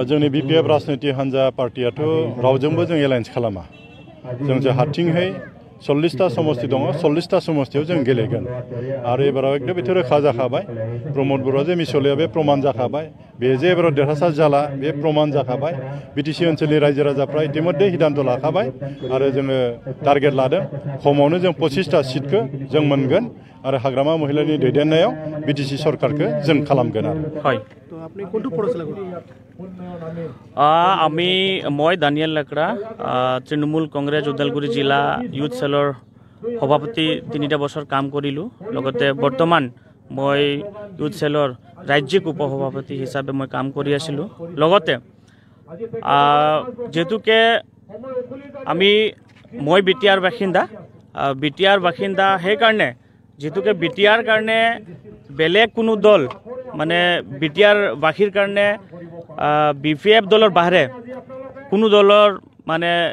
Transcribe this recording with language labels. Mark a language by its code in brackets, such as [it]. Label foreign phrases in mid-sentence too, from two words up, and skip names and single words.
[brx] जोंनि बिपिएफ राजनिति हान्जा पार्टियाथ' रावजोंबो जों एलायन्स खालामा जों हारसिंहै 40टा समस्ति दङ 40टा समस्तियाव जों गेलेगोन आरो एबाराव एकदम बेथ' रोखा जाखाबाय प्रमद बरुवा जे मिसलिया बे प्रमाण जाखाबाय बे जे एबाराव देरहासार जाला बे प्रमाण जाखाबाय बिटिसि ओनसोलनि रायजो राजाफ्रा इतिमध्ये हिदान्त लाखाबाय आरो जोङो टार्गेट लादों खमावनो जों 25टा सिटखौ जों मोनगोन आरो हाग्रामा महिलानि दैदेननायाव बिटिसि सरकारखौ जों खालामगोन आरो [as] আপনি কোনটো পড়াশোনা করেন আমি মই দানিয়েল লাকড়া তৃণমূল কংগ্রেস উদালগুৰি জিলা [en] youth cell's [as] সভাপতি 3টা বছৰ কাম কৰিলোঁ লগতে বৰ্তমান মই [en] youth cell's [as] ৰাজ্যিক উপসভাপতি হিচাপে মই কাম কৰি আছিলোঁ লগতে যেহেতুকে মই বিটিআৰ বাসিন্দা সেইকাৰণে যেহেতুকে বিটিআৰ কাৰণে বেলেগ কোনো দল মানে বিটিআৰ বাসীৰ কাৰণে বিপিএফ দলৰ বাহিৰে কোনো দলৰ মানে